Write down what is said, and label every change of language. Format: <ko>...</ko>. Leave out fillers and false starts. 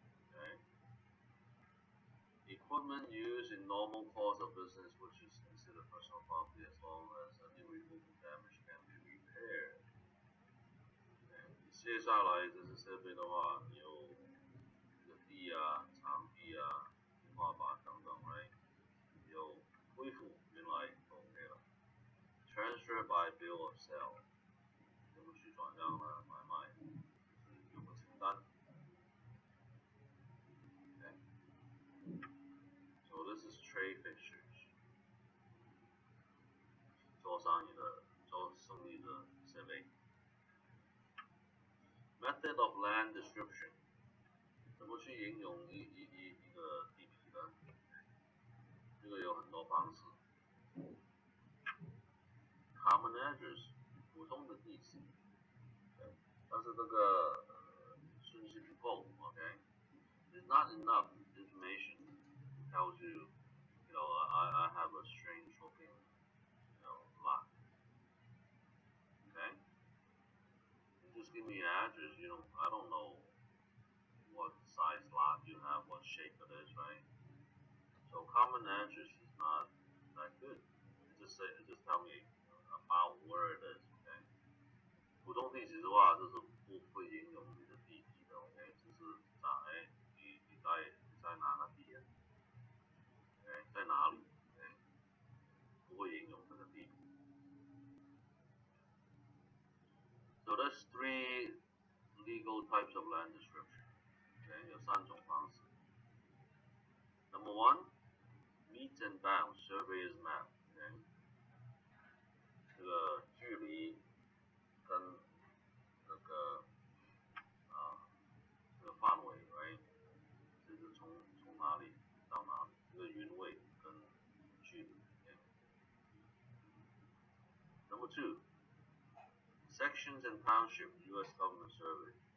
<en>Okay? Equipment used in normal course of business, which is considered personal property as long as any removable damage can be repaired.</en> <zh>接下来这是设备的话，有这个地啊、场地啊、天花板等等 ，right？有恢复原来 OK 了。</zh> <en>Transfer by bill of sale，</en> <zh>怎么去转让呢？买卖，就是有个清单。Okay?</zh> <en>So this is trade fixtures，</en> <zh>做生意的设备。</zh> <en>Method of land description，</en> <zh>怎么去形容一个地皮呢？这个有很多方式。</zh> <en>Common address，</en> <zh>普通的地址，但是这个顺序不够</zh> <en>，OK？There's not enough information that tells you, I have a strange looking, lot. Okay? You just give me an address, I don't know what size lot you have, what shape it is, right? So common address is not that good. It just tell me about where it is, okay?</en> <zh>普通地址的话，就是不会形容你的地址的 ，OK？就是你在哪个地啊 ？OK？在哪里 ？OK？ 不会形容这个地址。</zh> <en>So there's 3 legal types of land description. OK？</en> <zh>有3种方式。</zh> <en>Number 1, meets and bounds surveyor's map. OK？</en> <zh>这个距离跟这个范围 ，right？就是从哪里到哪里，这个原位跟距离。</zh> <en>Number 2, sections and township U.S. government survey.</en>